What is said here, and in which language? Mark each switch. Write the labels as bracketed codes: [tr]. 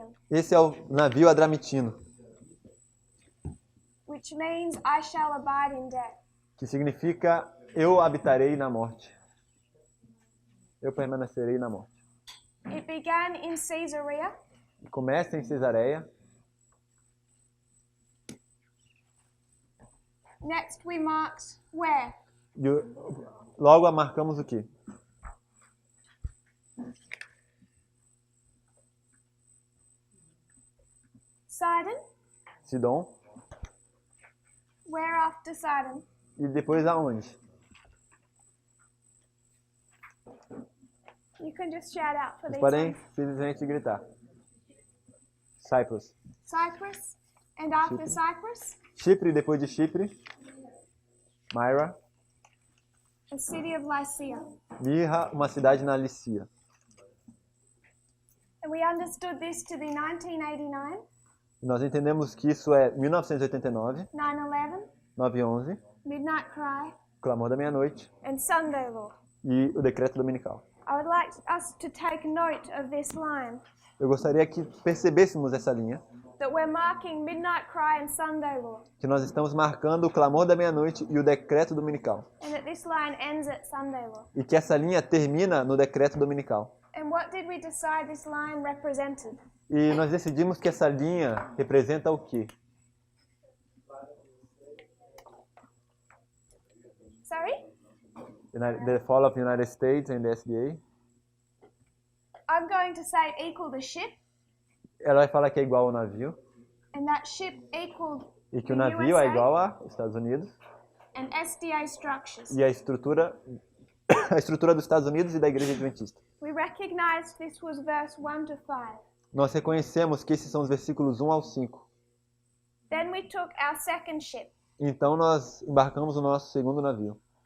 [pt] Esse é o navio adramitino, [en] Which means I shall abide in death. [pt] que significa eu habitarei na morte. Eu permanecerei na morte. [en] It began in Caesarea. [pt] Começa em Cesareia. [en] Next we marked where? [pt] E logo marcamos o quê? [en] Sidon. [pt] Sidom. [en] Where after Sidon? [pt] E depois aonde? [en] You can just shout out for [pt] Vocês [en] these [pt] podem [en] ones. [pt] simplesmente gritar. Cyprus. [en] Cyprus. And after Cyprus, [pt] Chipre, depois de Chipre. [en] Myra. the city of Lycia. [pt] Mirra, uma cidade na Lícia. [en] And we understood this to be 1989, [pt] E nós entendemos que isso é 1989, [en] 9/11, [pt] 9/11, [en] Midnight Cry, [pt] Clamor da Meia-Noite [en] and Sunday Law. [pt] e o Decreto Dominical. [en] I would like us to take note of this line, [pt] Eu gostaria que percebêssemos essa linha, [en] that we're marking Midnight Cry and Sunday Law, [pt] que nós estamos marcando o Clamor da Meia-Noite e o Decreto Dominical. [en] and that this line ends at Sunday Law. [pt] E que essa linha termina no Decreto Dominical. [en] And what did we decide this line represented? [pt] E nós decidimos que essa linha representa o quê? [en] Sorry? The fall of the United States and the SDA. I'm going to say equal the ship, [pt] Ela vai falar que é igual ao navio, [en] and that ship equaled [pt] e que o [en] the [pt] navio é [en] USA [pt] igual aos Estados Unidos, [en] and SDA structures. [pt] e a estrutura dos Estados Unidos e da Igreja Adventista. [en] We recognized this was verse 1 to 5. [pt] Nós reconhecemos que esses são os versículos 1 ao 5. [en] Then we took our second ship. [pt] Então nós embarcamos no nosso segundo navio.